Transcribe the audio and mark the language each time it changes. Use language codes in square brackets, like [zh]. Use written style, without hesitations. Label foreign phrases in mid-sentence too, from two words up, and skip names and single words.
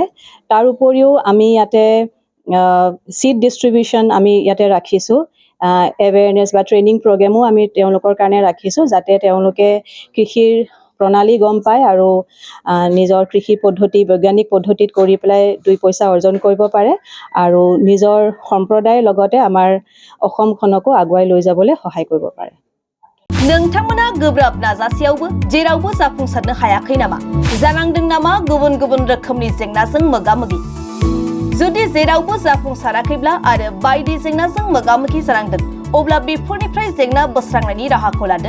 [as] তাৰ উপৰিও আমি ইয়াতে [en] seed distribution [as] আমি ইয়াতে ৰাখিছোঁ, এৱেৰনেছ বা ট্ৰেইনিং প্ৰগ্ৰেমো আমি তেওঁলোকৰ কাৰণে ৰাখিছোঁ, যাতে তেওঁলোকে কৃষিৰ প্ৰণালী গম পায় আৰু নিজৰ কৃষি পদ্ধতি বৈজ্ঞানিক পদ্ধতিত কৰি পেলাই 2 পইচা অৰ্জন কৰিব পাৰে আৰু নিজৰ সম্প্ৰদায়ৰ লগতে আমাৰ অসমখনকো আগুৱাই লৈ যাবলৈ সহায় কৰিব পাৰে। [brx] नोंथांमोना गोब्राब नाजासेयावबो जेरावबो जाफुंसारनो हायाखै नामा? जानांदों नामा गुबुन गुबुन रोखोमनि जेंनाजों मोगा-मोगि? जुदि जेरावबो जाफुंसाराखैब्ला आरो बायदि जेंनाजों मोगा-मोगि जानांदों, अब्ला बेफोरनिफ्राय जेंना बोस्रांनायनि राहाखौ लादो।